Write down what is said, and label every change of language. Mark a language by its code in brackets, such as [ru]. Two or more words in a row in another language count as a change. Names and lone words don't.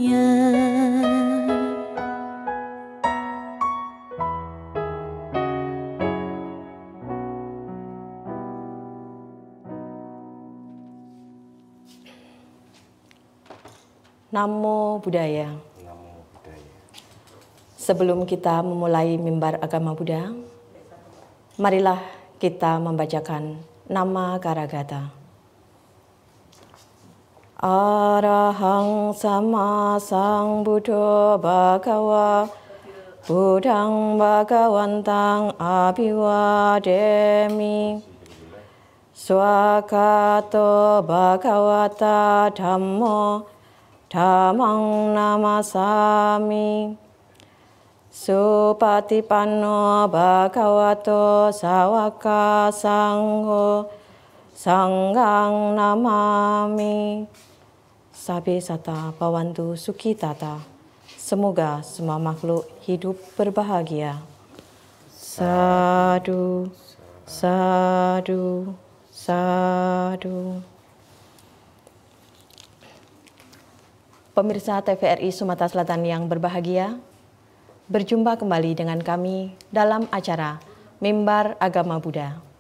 [pi] Namo Buddhaya. Namo Buddhaya. [id] Sebelum kita memulai mimbar agama Buddha, marilah kita membacakan nama Karagata. [pi] Arahang sama sang Buddho bhagawa, Buddhang bhagawantang abhiwademi, swakato bhagawata dhammo, dhammang namasami, supatipanno bhagavato sawaka sangho, sanghang namami. Sabe sata bawantu sukitata. [id] Semoga semua makhluk hidup berbahagia. [pi] Sadu, sadu, sadu. [id] Pemirsa TVRI Sumatera Selatan yang berbahagia, berjumpa kembali dengan kami dalam acara Mimbar Agama Buddha.